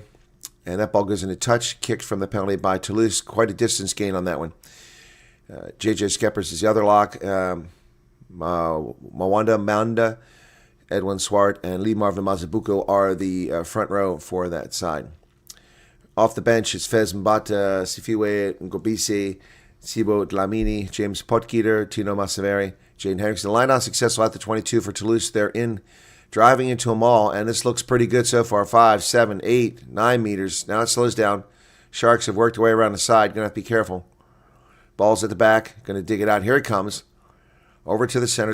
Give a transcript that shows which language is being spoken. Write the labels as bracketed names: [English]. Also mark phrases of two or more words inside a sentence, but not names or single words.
[English] And that ball goes into touch, kicked from the penalty by Toulouse. Quite a distance gain on that one. JJ Skeppers is the other lock. Mawanda Manda, Edwin Swart, and Lee Marvin Mazabuko are the front row for that side. Off the bench, it's Fez Mbata, Sifiwe Ngobisi, Thibaut Dlamini, James Potgieter, Tino Massaveri, Jaden Hendrickson. The line-out successful at the 22 for Toulouse. They're driving into a maul, and this looks pretty good so far. 5, 7, 8, 9 meters. Now it slows down. Sharks have worked their way around the side. Going to have to be careful. Ball's at the back. Going to dig it out. Here it comes. Over to the center.